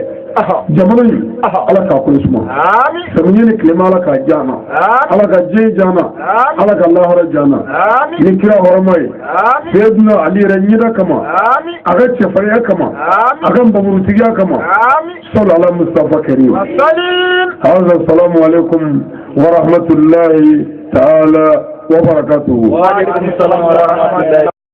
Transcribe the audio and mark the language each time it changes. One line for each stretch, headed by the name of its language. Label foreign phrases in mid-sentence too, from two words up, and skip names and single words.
Bambara: jamana in ala k'a kolo suma samiyɛ ni tilema ala k'a diya an na ala ka diɲɛ diya an na ala ka lahara diya an na ni kira hɔrɔma ye Seydina Ali yɛrɛ ɲɛda kama a ka cɛfarinya kama a ka nbamurutigiya kama sɔli ala Mustafa Karim hada
Arabic: سلام عليكم ورحمة الله تعالى وبركاته.